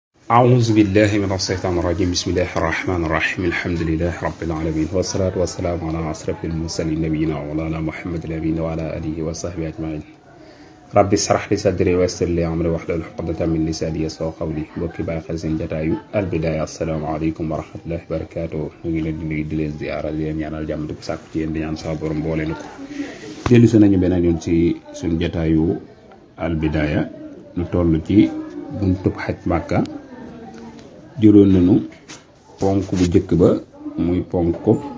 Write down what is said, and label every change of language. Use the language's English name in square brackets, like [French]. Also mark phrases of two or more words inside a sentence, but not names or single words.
[Arabic] أعوذ بالله من الشيطان الرجيم بسم الله الرحمن الرحيم الحمد لله رب العالمين والصلاة والسلام على أشرف المرسلين نبينا ومولانا محمد الأمين وعلى آله وصحبه أجمعين رب اشرح لي صدري ويسر لي أمري واحلل عقدة من لساني يفقهوا قولي [Wolof] mbokki bàyyi xel seen jataayu Al Bidaaya [Arabic] السلام عليكم ورحمة الله وبركاته [Wolof] ñu ngi leen di nuyu di leen ziyaara di leen ñaanal jàmm di ko sàkku ci yéen di ñaan sa borom boole na ko dellu si nañu beneen yoon ci suñu jataayu Al Bidaaya lu toll ci buntub xaj Màkka jëloon nañu ponk bu njëkk ba muy ponk ko